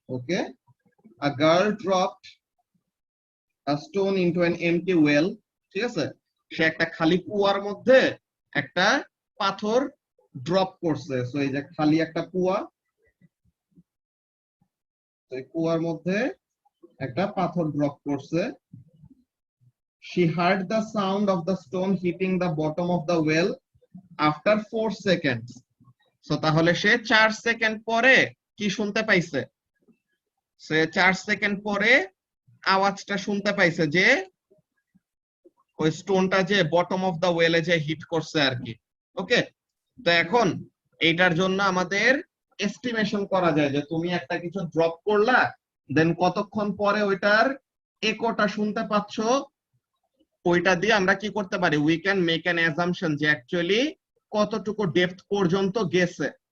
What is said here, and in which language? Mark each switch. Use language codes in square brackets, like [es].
[bn] Okay, [en] a girl dropped a stone into an empty well, [bn] ঠিক আছে, সে একটা খালি কুয়ার মধ্যে একটা পাথর ড্রপ করছে। সো এই যে খালি একটা কুয়া, তো এই কুয়ার মধ্যে একটা পাথর ড্রপ করছে। [en] she heard the sound of the stone hitting the bottom of the well after 4 seconds. [bn] So তাহলে সে 4 সেকেন্ড পরে কি শুনতে পাইছে? সে 4 সেকেন্ড পরে আওয়াজটা শুনতে পাইছে যে ওই স্টোনটা যে [en] bottom of the ওয়েলে [bn] যে হিট করছে আর কি। ওকে, তো এখন এইটার জন্য আমাদের এস্টিমেশন করা যায় যে তুমি একটা কিছু ড্রপ করলা, দেন কতক্ষণ পরে ওইটার একোটা শুনতে পাচ্ছ, ওইটা দিয়ে আমরা কি করতে পারি, [en] we can make an assumption [bn] যে অ্যাকচুয়ালি কতটুকু ডেপথ পর্যন্ত গেছে।